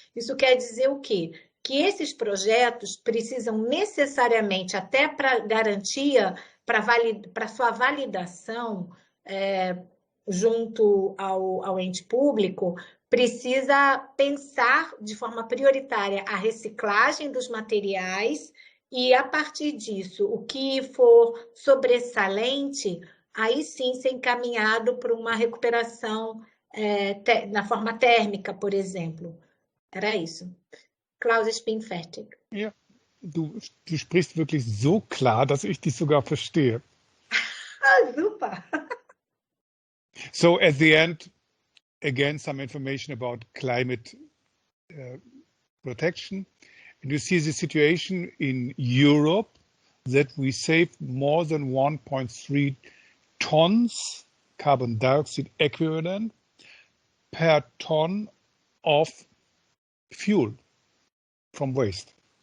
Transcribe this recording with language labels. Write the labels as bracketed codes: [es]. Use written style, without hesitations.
[pt] Isso quer dizer o quê? Que esses projetos precisam necessariamente, até para garantia, para sua validação, junto ao ente público, precisa pensar de forma prioritária a reciclagem dos materiais e, a partir disso, o que for sobressalente, aí sim ser encaminhado para uma recuperação na forma térmica, por exemplo. Era isso. [de] Klaus, ich bin fertig. Ja, du sprichst wirklich so klar, dass ich dich sogar verstehe. Super. [en] So at the end, again, some information about climate protection. And you see the situation in Europe that we save more than 1.3 tons carbon dioxide equivalent per ton of fuel from waste.